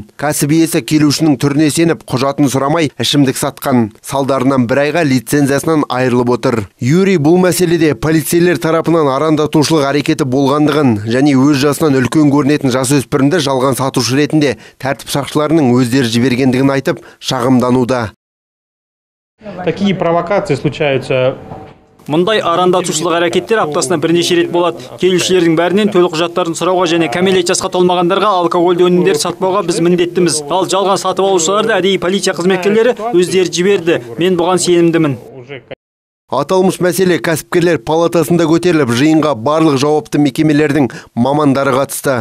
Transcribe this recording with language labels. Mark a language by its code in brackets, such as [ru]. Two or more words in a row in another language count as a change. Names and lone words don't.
[kk] Кәсіп иесі келушінің түріне сеніп, құжатын сұрамай ішімдік сатқан. Салдарынан бір айға лицензиясынан айырылып отыр. Юрий бұл мәселеде полицейлер тарапынан арандатушылық әрекеті болғандығын және өз жасынан үлкен көрінетін жасөспірімді жалған сатушы ретінде тәртіп сақшыларының өздері жібергендігін айтып, шағымдануда. [ru] Такие провокации случаются. [kk] Мұндай арандатушылық әрекеттер аптасына бірнеше рет болады. Келушілердің бәрінен төлқұжаттарын сұрауға және кәмелет жасқа толмағандарға алкогольді өнімдер сатпауға біз міндеттіміз. Ал жалған сатып алушыларды әдейі полиция қызметкерлері өздері жіберді. Мен бұған сенімдімін. Аталмыш мәселе кәсіпкерлер палатасында көтеріліп, жиынға барлық жауапты мекемелердің мамандары қатысты.